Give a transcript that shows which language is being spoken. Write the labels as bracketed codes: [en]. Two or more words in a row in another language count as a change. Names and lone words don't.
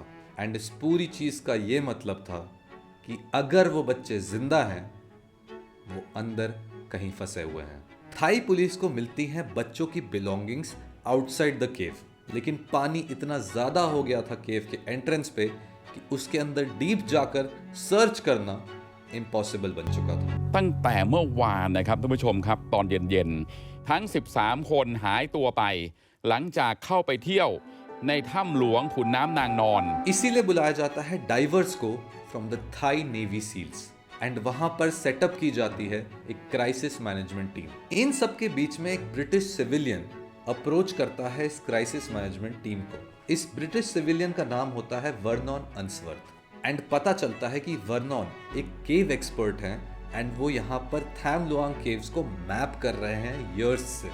[hi] एंड इस पूरी चीज का ये मतलब था कि अगर वो बच्चे जिंदा हैं वो अंदर कहीं फंसे हुए हैं। थाई पुलिस को मिलती हैं बच्चों की [en] belongings outside the cave, [hi] लेकिन पानी इतना ज्यादा हो गया था केव के एंट्रेंस पे कि उसके अंदर डीप जाकर सर्च करना इम्पॉसिबल बन चुका था। [th] ตั้งแต่เมื่อวานนะครับท่านผู้ชมครับตอนเย็นๆทั้ง13คนหายตัวไปหลังจากเข้าไปเที่ยวในถ้ำหลวงขุนน้ำนางนอน [hi] इसीलिए बुलाया जाता है डाइवर्स को [en] from the Thai Navy SEALs and [hi] वहां पर सेटअप की जाती है एक [en] crisis management team. [hi] इन सब के बीच में एक [en] British civilian [hi] अप्रोच करता है इस [en] crisis management team [hi] को। इस [en] British civilian [hi] का नाम होता है वर्नॉन अंसवर्थ एंड पता चलता है कि वर्नॉन एक [en] cave expert [hi] हैं एंड वो यहाँ पर थैम लुआंग केव्स को मैप कर रहे हैं ईयर्स से।